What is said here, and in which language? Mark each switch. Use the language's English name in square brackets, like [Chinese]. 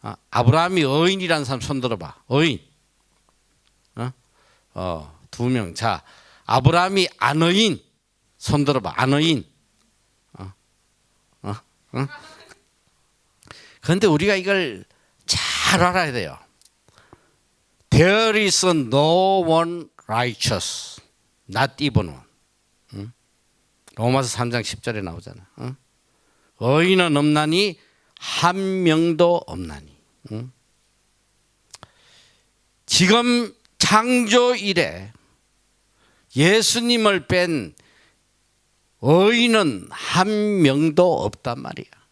[Korean] 아브라함이 의인이라는 사람 손 들어봐. 의인. 두 명. 자, 아브라함이 안의인 손 들어봐. 안의인. 그런데 우리가 이걸 잘 알아야 돼요. [English] There is no one righteous, not even one. [Korean] 로마서 3장 10절에 나오잖아. 의인은 없나니 한 명도 없나니. 지금 창조 이래 예수님을 뺀 의인은 한 명도 없단 말이야.